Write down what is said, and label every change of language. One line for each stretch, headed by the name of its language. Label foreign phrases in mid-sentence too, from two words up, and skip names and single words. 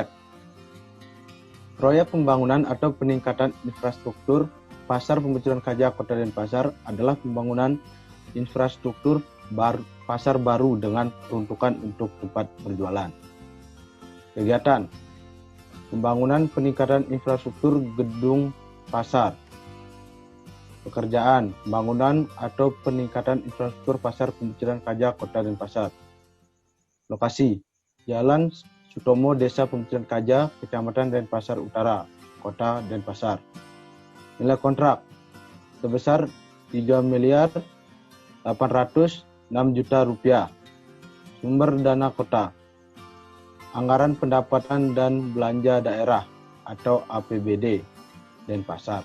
Indonesian: Proyek pembangunan atau peningkatan infrastruktur pasar pemecutan Kaja Kota Denpasar adalah pembangunan infrastruktur pasar baru dengan peruntukan untuk tempat berjualan. Kegiatan: pembangunan peningkatan infrastruktur gedung pasar. Pekerjaan: pembangunan atau peningkatan infrastruktur pasar pemecutan Kaja Kota Denpasar. Lokasi: Jalan Sutomo, Desa Pemecutan Kaja, Kecamatan Denpasar Utara, Kota Denpasar. Nilai kontrak sebesar Rp3.806.000.000. Sumber dana kota: Anggaran Pendapatan dan Belanja Daerah atau APBD Denpasar.